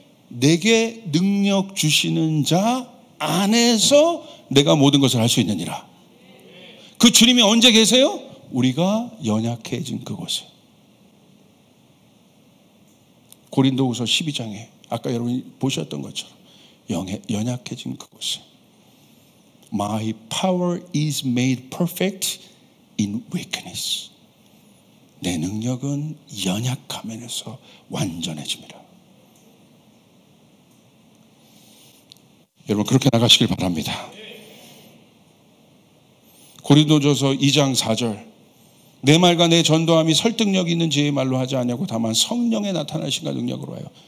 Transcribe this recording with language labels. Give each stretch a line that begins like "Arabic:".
Korean: 내게 능력 주시는 자 안에서 내가 모든 것을 할 수 있느니라. 그 주님이 언제 계세요? 우리가 연약해진 그곳에. 고린도후서 12장에 아까 여러분이 보셨던 것처럼 연약해진 그곳에.
English: My power is made perfect in weakness.
Korean: 내 능력은 연약함에서 완전해집니다. 여러분 그렇게 나가시길 바랍니다. 고린도전서 2장 4절. 내 말과 내 전도함이 설득력이 있는 제 말로 하지 않냐고 다만 성령에 나타나신가 능력으로 하여.